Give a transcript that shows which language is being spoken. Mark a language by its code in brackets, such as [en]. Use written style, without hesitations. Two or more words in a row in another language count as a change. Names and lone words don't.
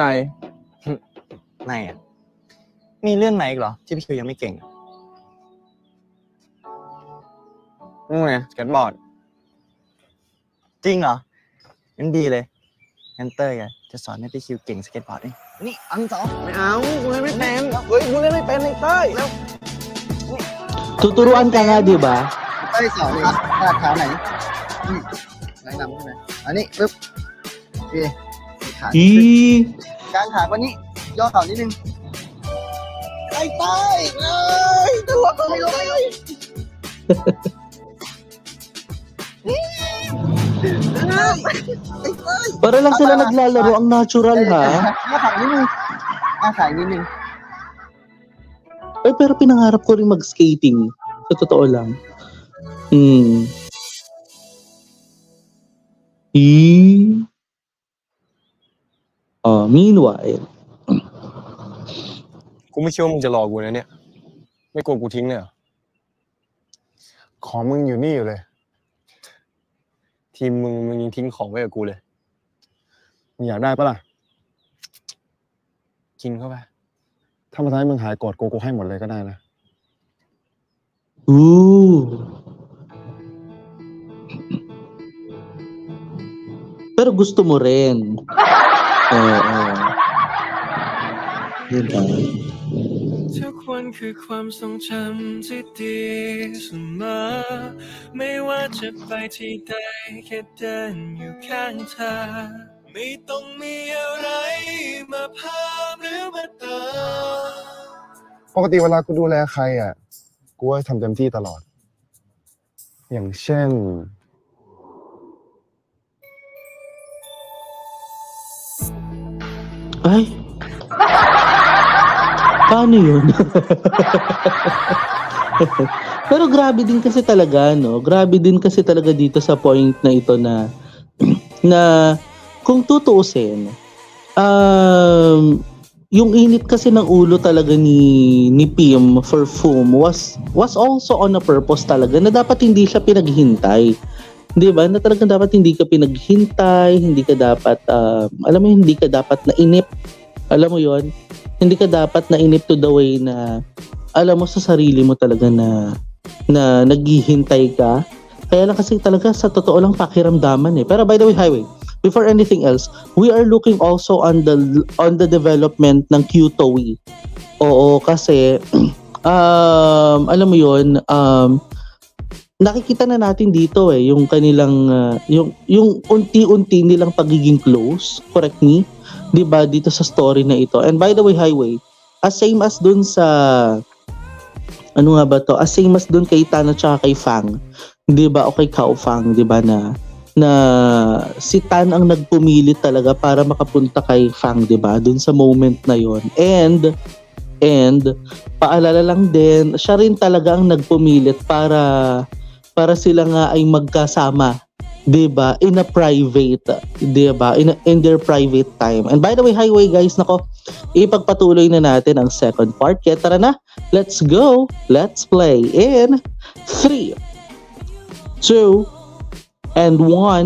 [th] ไม่อ่ะ มีเรื่องไหนอีกเหรอที่พี่คิวยังไม่เก่ง นี่ไงสเก็ตบอร์ด จริงเหรอ งั้นดีเลย งั้นเต้ยอะจะสอนให้พี่คิวเก่งสเก็ตบอร์ดเองนี่อันสอง ไม่เอา กูเล่นไม่เป็นเฮ้ย กูเล่นไม่เป็นไอ้เต้ยแล้ว [tl] Tuturuan ka nga, 'di ba? [th] เต้ยสอนเลยถนัดขาไหนไหนนำขึ้นไปอันนี้ปึ๊บโอเคขา กางขาวันนี้ย่อเข่านิดนึงไอ้ใต้เลยตัวไปเลย [tl] Para lang sila naglalaro, ang natural ha. [th] ย่อเข่านิดนึงขานิดนึง [tl] Ay, pero pinangarap ko rin mag-skating. Sa totoo lang. Meanwhile. [th] กูไม่เชื่อว่ามึงจะรอกูนะเนี่ย ไม่กลัวกูทิ้งเลยเหรอของมึงอยู่นี่อยู่เลย ทีมมึงยังทิ้งของไว้กับกูเลยมึงอยากได้ปะล่ะกินเข้าไปถ้ามันทำให้มึงหายโกรธกูให้หมดเลยก็ได้นะ [tl] Pero gusto mo rin. Oo. Diba? [th] ทุกวันคือความทรงจำที่ดีเสมอไม่ว่าจะไปที่ใดแค่เดินอยู่ข้างเธอไม่ต้องมีอะไรมาพามหรือมาเติม ปกติเวลากูดูแลใครอ่ะกูก็ทำเต็มที่ตลอด อย่างเช่น [tl] Ay. Paano yun? Pero grabe din kasi talaga, no? Grabe din kasi talaga dito sa point na ito na kung tutuusin, yung init kasi ng ulo talaga ni Pim for Foom [en] was also on a purpose [tl] talaga na dapat hindi siya pinaghintay. 'Di ba? Na talagang dapat hindi ka pinaghintay, hindi ka dapat alam mo hindi ka dapat nainip. Alam mo 'yon? Hindi ka dapat nainip [en] to the way [tl] na alam mo sa sarili mo talaga na naghihintay ka. Kaya lang kasi talaga sa totoo lang pakiramdaman eh. [en] Pero by the way, Highway, before anything else, we are looking also on the development [tl] ng [en] QTOE. [tl] Oo, kasi alam mo 'yon, nakikita na natin dito eh yung kanilang yung unti-unti nilang pagiging close, [en] correct me, [tl] 'di ba, dito sa story na ito. [en] And by the way, Highway, same as [tl] dun sa ano nga ba to? Same as dun kay Tan at saka kay Fang, 'di ba, o kay Kao Fang, 'di ba, na si Tan ang nagpumilit talaga para makapunta kay Fang, 'di ba? Dun sa moment na 'yon. And paalala lang din, siya rin talaga ang nagpumilit para sila nga ay magkasama, 'di ba? [en] In a private, [tl] 'di ba? [en] In their private time. And by the way, Highway guys, [tl] nako, ipagpatuloy na natin ang [en] second part. [tl] Kaya tara na, [en] let's go. Let's play in 3, 2, and 1.